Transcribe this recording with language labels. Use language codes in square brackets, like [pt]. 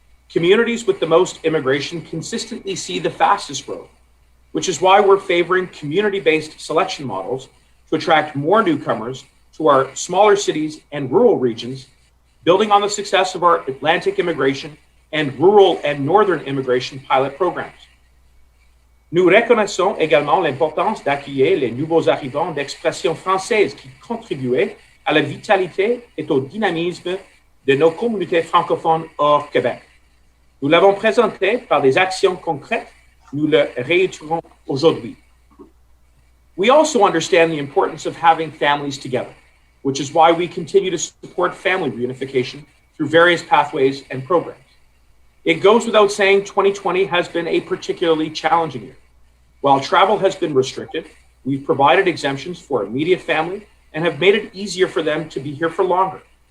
[en] Communities with the most immigration consistently see the fastest growth, which is why we're favoring community-based selection models to attract more newcomers to our smaller cities and rural regions, building on the success of our Atlantic immigration and rural and northern immigration pilot programs. [fr] Nous reconnaissons également l'importance d'accueillir les nouveaux arrivants d'expression française qui contribuent à la vitalité et au dynamisme de nos communautés francophones hors Québec. Nous l'avons présenté par des actions concrètes, nous le réitérons aujourd'hui. [en] We also understand the importance of having families together, which is why we continue to support family reunification through various pathways and programs. It goes without saying 2020 has been a particularly challenging year. While travel has been restricted, we've provided exemptions for immediate family and have made it easier for them to be here for longer.